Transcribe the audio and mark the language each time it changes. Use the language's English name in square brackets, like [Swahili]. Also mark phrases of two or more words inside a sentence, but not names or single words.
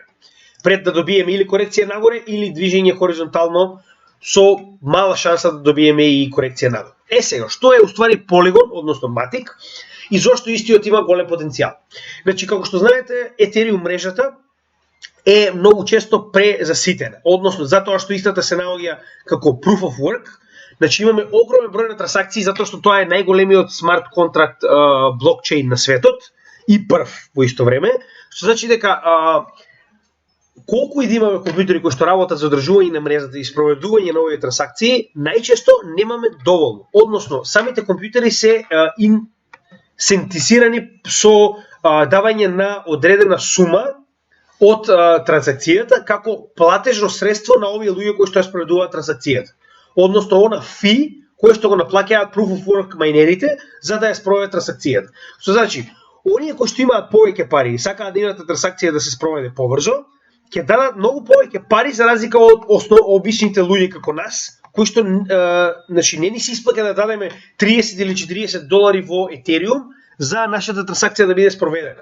[Macedonian] Пред да добиеме или корекција нагоре или движење хоризонтално со мала шанса да добиеме и корекција нагоре. Сега, што е уствари Polygon, односно Matic, и зошто истиот има голем потенцијал? Значи, како што знаете, Ethereum мрежата е многу често презаситена, односно затоа што истата се наоѓа како [English] proof of work. [Macedonian] Значи имаме огромен број на трансакции затоа што тоа е најголемиот [English] smart contract blockchain [Macedonian] на светот и прв во исто време, што значи дека колку и да имаме компјутери кои што работат за одржување на мрежата и спроведување на овие трансакции, најчесто немаме доволно. Односно, самите компјутери се инсентисирани со давање на одредена сума од трансакцијата како платежно средство на овие луѓе кои што ја спроведуваат трансакцијата. Односно, она фи кој што го наплаќаат [English] proof of work [Macedonian] майнерите за да ја спроведат трансакцијата. Што значи, оние кои што имаат повеќе пари и сакаат да едната трансакција да се спроведе побрзо, ќе дадат многу повеќе пари за разлика од обичните луѓе како нас, кои што значи не ни се исплаќа да дадеме 30 или 40 долари во Етериум за нашата трансакција да биде спроведена.